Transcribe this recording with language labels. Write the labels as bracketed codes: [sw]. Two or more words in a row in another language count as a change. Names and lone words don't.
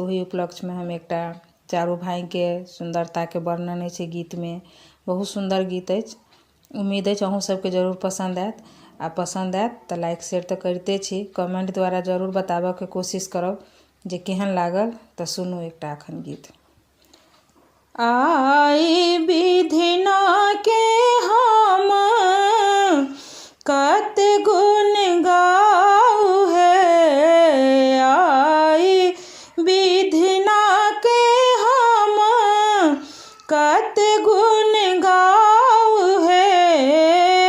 [mai] ओही उपलक्ष्य में हम एकटा चारू भाई के सुंदरता के वर्णन अछि गीत में। बहुत सुंदर गीत अछि। उम्मीद अछि अहूँ सबके जरूर पसंद आयत। आ पसंद आयत तो [en] like share [mai] तो करते छी, कमेंट द्वारा जरूर बताबऽ के कोशिश करब जे केहन लागल। तो सुनू एकटा अखन गीत। आई विधिना के हम कत गुण गाऊ है। आई विधिना के हम कत गुण गाऊ है।